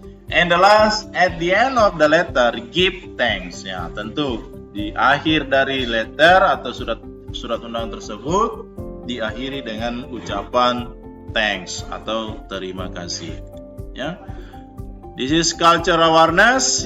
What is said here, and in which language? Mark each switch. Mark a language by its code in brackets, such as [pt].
[en] And the last, at the end of the letter, give thanks. [id] Ya, tentu di akhir dari letter atau surat undangan tersebut diakhiri dengan ucapan thanks atau terima kasih. [en] Ya, this is culture awareness.